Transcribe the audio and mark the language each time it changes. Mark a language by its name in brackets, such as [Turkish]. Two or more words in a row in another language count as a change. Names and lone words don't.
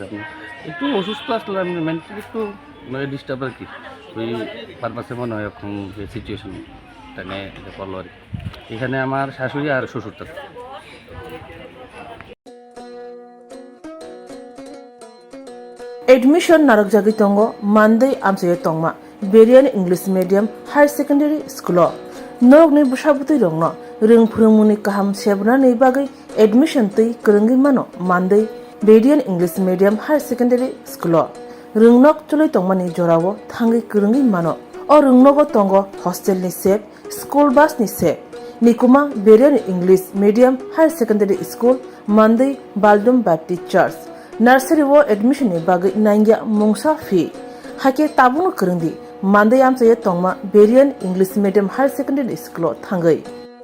[Bangla] আপনি একটু অসুস্থ আসলে আমি মেন্টালি একটু মানে ডিস্টার্ব আর কি, ওই পারপাসে মনে হয় এখন যে সিচুয়েশনটা নিয়ে এটা করলো আর কি। এখানে আমার শাশুড়ি আর শ্বশুর থাকে। [Kok Borok] Admission narak jagi tongo Monday amsaye tongma Berian English Medium Higher Secondary School. Norok ni busabuti rongno ring phurungmuni kaham sebna nei bagai admission tui kerenggi mano Monday Berian English Medium Higher Secondary School. Ringnok chuloi tongmani jorawo thangi kerenggi mano. O ringnogo tongo hostel ni sep, [English] school bus [Kok Borok] ni sep. Nikuma Berian English Medium Higher Secondary School Monday Baldum Baptist Church. Nursery wo admission ni bagai nangya mungsa fee. Hake tabunu kerengdi Monday amsaye tongma Berian English Medium Higher Secondary School thangai.